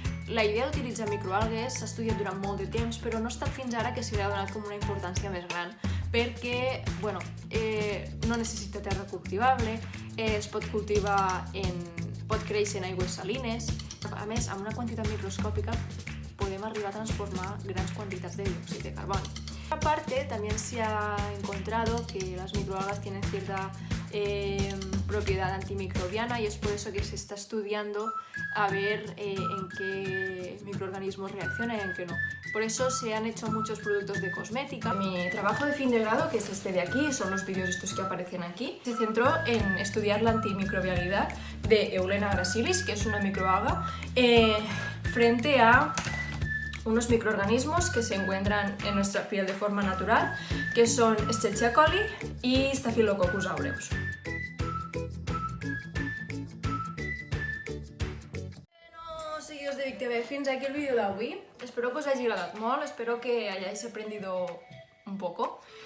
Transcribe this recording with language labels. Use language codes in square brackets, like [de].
[ca] La idea d'utilitzar microalgues s'ha estudiat durant molt de temps, però no ha estat fins ara que se li ha donat com una importància més gran, perquè no necessita terra cultivable, es pot cultivar pot créixer en aigües salines. A més, amb una quantitat microscòpica podem arribar a transformar grans quantitats de diòxid de carboni. [es] Aparte, también se ha encontrado que las microalgas tienen cierta propiedad antimicrobiana y es por eso que se está estudiando a ver en qué microorganismos reaccionan y en qué no. Por eso se han hecho muchos productos de cosmética. Mi trabajo de fin de grado, que es este de aquí, son los vídeos estos que aparecen aquí, se centró en estudiar la antimicrobialidad de Eulena gracilis, que es una microalga, frente a unos microorganismos que se encuentran en nuestra piel de forma natural, que son Escherichia coli y Staphylococcus aureus. [ca] Bueno, seguidors de Vic TV, fins aquí el vídeo d'avui. Espero que us hagi agradat molt, [es] espero que hayáis aprendido un poco.